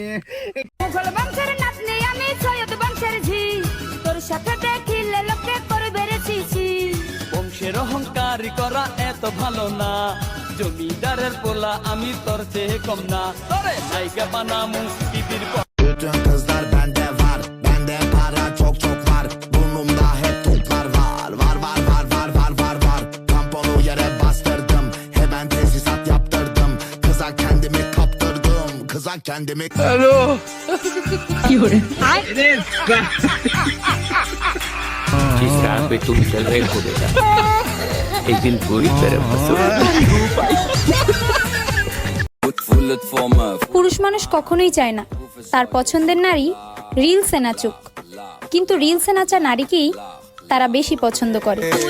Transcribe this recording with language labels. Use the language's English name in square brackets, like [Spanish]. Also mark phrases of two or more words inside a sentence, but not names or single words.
[Bangla] বংশের নাতনি আমি সৈয়দ বংশের ঝি, তোর সাথে দেখিলে লোকে করবে রে চিচি। বংশের অহংকার করা এত ভালো না, জমিদারের পোলা আমি তোর চেয়ে কম না। তোরে জায়গা বানামু বিবির [Turkish] bütün kızlar bende var, bende para çok çok var, burnumda hep toplar var, var var var var var var var. Tamponu yere bastırdım, hemen tesisat yaptırdım, kıza kendimi kaptırdım, kıza kendimi. [Bangla] হ্যালো পুরুষ মানুষ কখনোই চায় না তার পছন্দের নারী রিলসে নাচুক, কিন্তু রিলসে নাচা নারীকেই তারা বেশি পছন্দ করে।